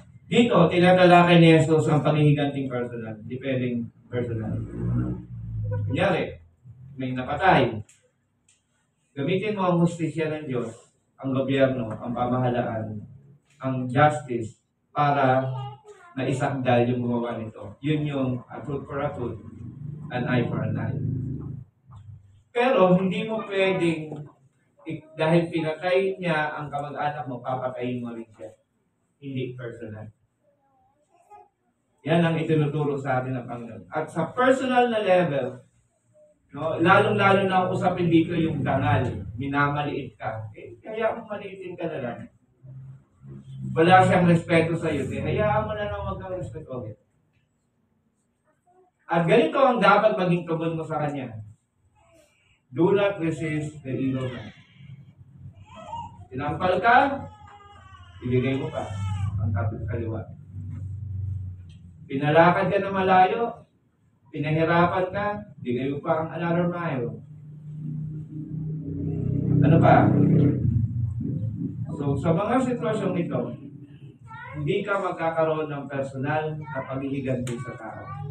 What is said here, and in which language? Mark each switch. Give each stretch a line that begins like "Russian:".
Filipino: Dito, tinatalakay ni Jesus ang paghihiganting personal. Hindi pwedeng personal. Kunyari, may napatay. Gamitin mo ang hustisya ng Diyos, ang gobyerno, ang pamahalaan, ang justice, para naisakdal yung gumawa nito. Yun yung
English: a tooth for a tooth, an eye for an eye.
Filipino: Pero hindi mo pwedeng, dahil pinatay niya ang kamag-anak mo, papatayin mo rin siya. Hindi personal. Yan ang itinuturo sa atin ng Panginoon. At sa personal na level, no, lalong-lalo na ang usapin dito yung dangal, minamaliit ka. Kaya kung maliitin ka na lang, wala siyang respeto sa iyo. Hayaan mo na lang magka-respeto ulit. At ganito ang dapat maging tugon mo sa kanya.
English: Do not resist the evil man.
Filipino: Tinampal ka, ibigay mo pa ang kaliwa. Pinalakad ka na malayo, pinahirapan ka, ibigay mo pa ang
English: another mile.
Filipino: Ano pa? So, sa mga sitwasyong ito, hindi ka magkakaroon ng personal na paghihiganti sa tao.